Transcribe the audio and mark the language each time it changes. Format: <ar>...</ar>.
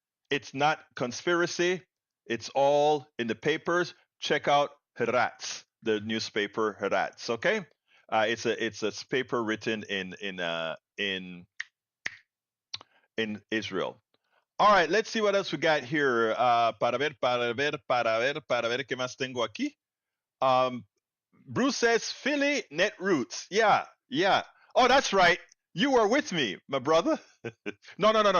<en>It's not conspiracy. It's all in the papers. Check out Haaretz, the newspaper Haaretz. Okay, it's a paper written in Israel. All right, let's see what else we got here.</en> <es>Para ver qué más tengo aquí.</es> <en>Bruce says Philly net roots. Yeah. Oh, that's right. You were with me, my brother. No.</en>